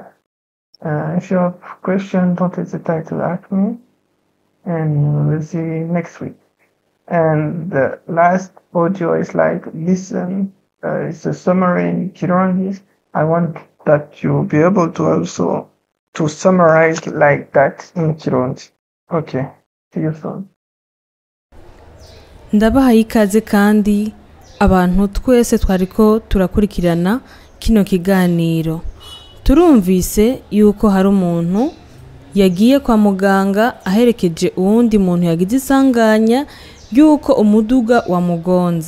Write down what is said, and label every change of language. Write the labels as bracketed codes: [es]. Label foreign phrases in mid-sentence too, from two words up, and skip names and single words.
[en] If you have questions, don't hesitate to ask me, and we'll see next week. And the last audio is like listen. It's a summary in Kirundi. I want that you'll be able to also to summarize like that in Kirundi. Okay. See you soon. [rn] Ndabahaye ikaze kandi abantu twese twariko turakurikirana kino kiganiro. Turumvise yuko hari umuntu yagiye kwa muganga aherekeje uwundi muntu yagize isanganya yuko umuduga wamugonze.